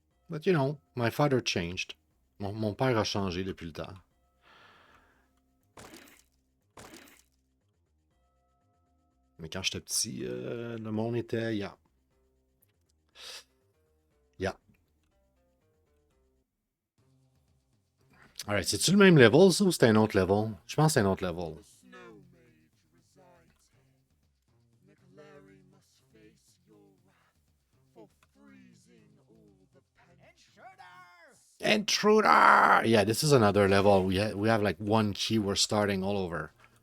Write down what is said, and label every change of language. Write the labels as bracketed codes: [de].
[en] But you know, my father changed. [fr] Mon père a changé depuis le temps. Mais quand j'étais petit, le monde était, yeah. [en] Yeah. [fr] Alright, c'est-tu le même level, ça, ou c'était un autre level? Je pense que c'est un autre level. [en] The snow mage resides here. McLary must face your wrath for freezing all the Intruder! Yeah, this is another level. We have like one key. We're starting all over.